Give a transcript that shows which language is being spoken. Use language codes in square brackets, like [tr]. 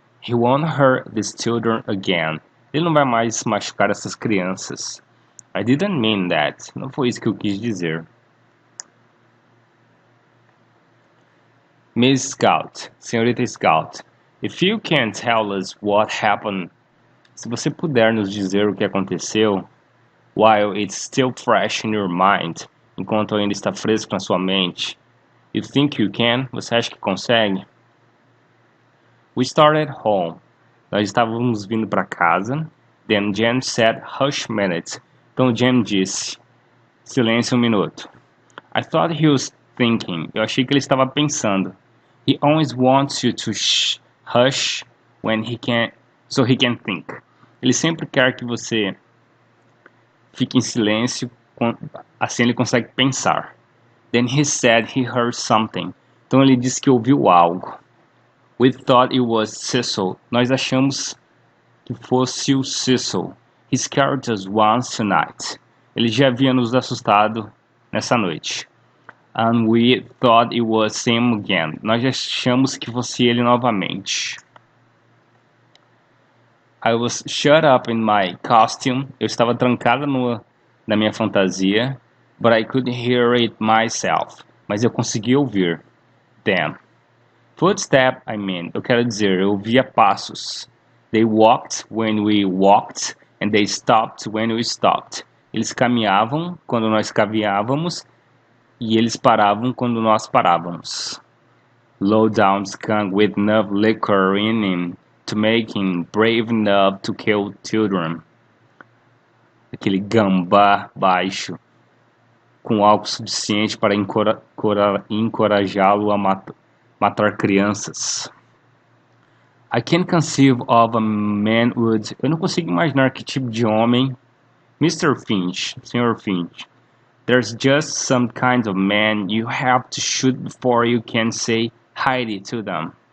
[en] He won't hurt these children again. [pt] Ele não vai mais machucar essas crianças. [en] I didn't mean that. [pt] Não foi isso que eu quis dizer. [en] Miss Scout, [pt] senhorita Scout, [en] if you can tell us what happened, [pt] se você puder nos dizer o que aconteceu, [en] while it's still fresh in your mind, [pt] enquanto ainda está fresco na sua mente, [en] you think you can? [pt] Você acha que consegue? [en] We started home. [pt] Nós estávamos vindo para casa. [en] Then Jen said, hush minute. [pt] Então Jen disse, silêncio um minuto. [en] I thought he was thinking. [pt] Eu achei que ele estava pensando. [en] He always wants you to hush when he can, so he can think. [pt] Ele sempre quer que você fique em silêncio, assim ele consegue pensar. [en] Then he said he heard something. [pt] Então ele disse que ouviu algo. [en] We thought it was Cecil. [pt] Nós achamos que fosse o Cecil. [en] He scared us once tonight. [pt] Ele já havia nos assustado nessa noite. [en] And we thought it was him again. [pt] Nós achamos que fosse ele novamente. [en] I was shut up in my costume. [pt] Eu estava trancada na minha fantasia. [en] But I could hear it myself. [pt] Mas eu consegui ouvir. [en] Damn. Footstep, I mean. [pt] Eu quero dizer, eu ouvia passos. [en] They walked when we walked. And they stopped when we stopped. [pt] Eles caminhavam quando nós caminhávamos. E eles paravam quando nós parávamos. [en] Low down skunk with enough liquor in him to make him brave enough to kill children. [pt] Aquele gambá baixo com álcool suficiente para encorajá-lo a matar crianças. [en] I can't conceive of a man would... [pt] Eu não consigo imaginar que tipo de homem... [en] Mr. Finch, Sr. Finch. There's just some kinds of men you have to shoot before you can say hi to them.